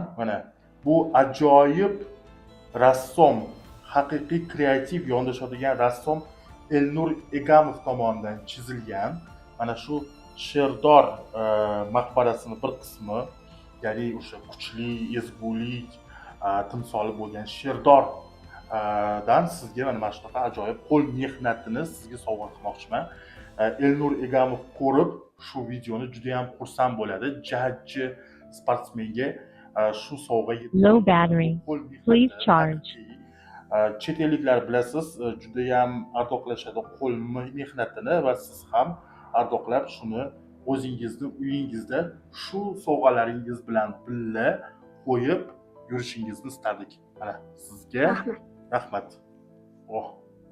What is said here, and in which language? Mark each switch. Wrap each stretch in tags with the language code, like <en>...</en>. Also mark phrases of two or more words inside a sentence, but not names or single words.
<uz>Mana bu ajoyib rassom, haqiqiy kreativ yondashadigan rassom Elnur Egamov tomonidan chizilgan mana shu Sherdor maqbarasini bir qismi, ya'ni o'sha kuchli, ezgulik timsoli bo'lgan Sherdor dan sizga mana shunaqa ajoyib qo'l mehnatini sizga sovg'a qilmoqchiman. Elnur Egamov ko'rib shu videoni juda ham xursand bo'ladi. Jajji sportsmenga shu sovg'a yetdi.</uz> <en>Low battery. Please charge.</en> <uz>Chet elliklar bilasiz, juda ham ardoqlashadi qo'l mehnatini va siz ham ardoqlab shuni o'zingizni uyingizda shu sovg'alaringiz bilan birga qo'yib yurishingizni istardik. Mana sizga rahmat. Oh.</uz>